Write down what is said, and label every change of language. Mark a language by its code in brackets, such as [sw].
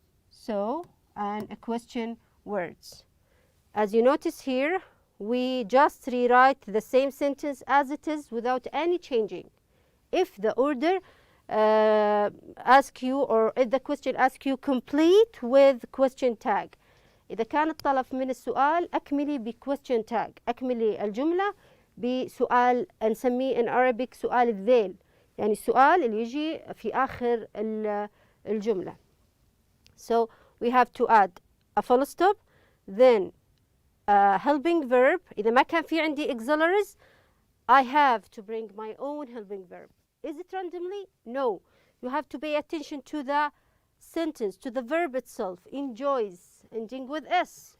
[en] So, and a question words. As you notice here, we just rewrite the same sentence as it is without any changing. If the order ask you, or if the question asks you, complete with question tag. [ar] إذا كان الطلب من السؤال أكملي ب [en] question tag. [ar] أكملي الجملة بسؤال نسميه [en] in Arabic [ar] سؤال الذيل. يعني السؤال اللي يجي في آخر الجملة. [en] So we have to add a full stop, then helping verb. [ar] إذا ما كان في عندي [en] auxiliaries, I have to bring my own helping verb. Is it randomly? No. You have to pay attention to the sentence to the verb itself, enjoys, ending with S.